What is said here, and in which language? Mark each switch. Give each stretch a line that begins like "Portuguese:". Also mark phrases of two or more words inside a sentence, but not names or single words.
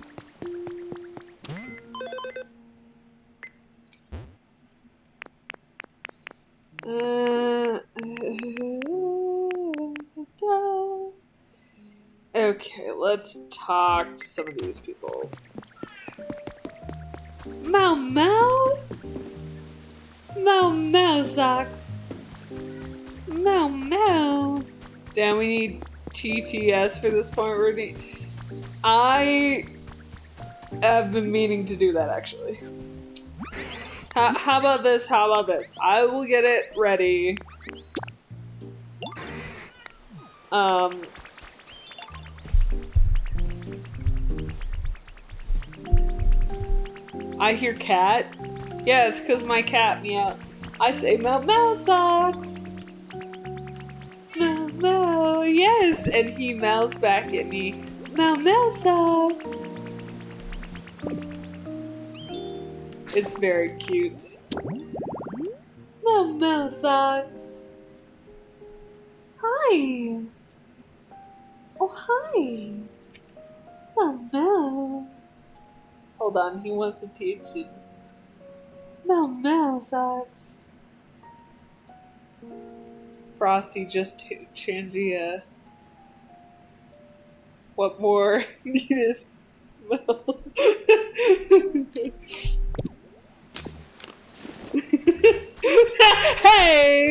English: Okay, let's talk to some of these people. Mau Mau? Mau Mau socks. Mau Mau. Damn, we need TTS for this point, Rudy. I have been meaning to do that, actually. How about this? How about this? I will get it ready. I hear cat. Yeah, it's because my cat meow. I say Mau Mau socks. Mau Mau, yes, and he meows back at me. Mau Mau socks. It's very cute. Mau Mau socks. Hi. Oh, hi. Mau Mau. Hold on, he wants attention. Mau Mau socks. Frosty just Changia. What more needed? Hey!